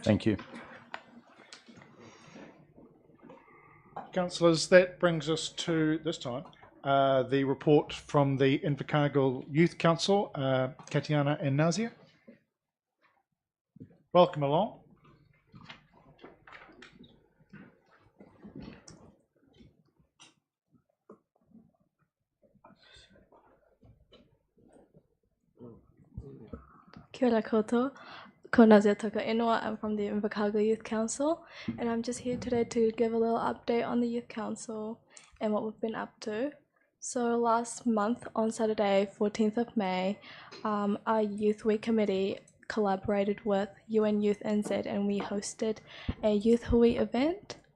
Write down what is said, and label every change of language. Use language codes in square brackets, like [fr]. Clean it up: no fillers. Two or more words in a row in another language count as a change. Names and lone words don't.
[en] Thank you. Councillors, that brings us to this time the report from the Invercargill Youth Council, Katiana and Nazia. Welcome along. [mi] Kia ora koutou. Ko Nazia Tuka Inua. [en] I'm from the Invercargill Youth Council, and I'm just here today to give a little update on the Youth Council and what we've been up to. So last month on Saturday, 14th of May, our Youth Week Committee collaborated with UN Youth NZ, and we hosted a Youth Hui event.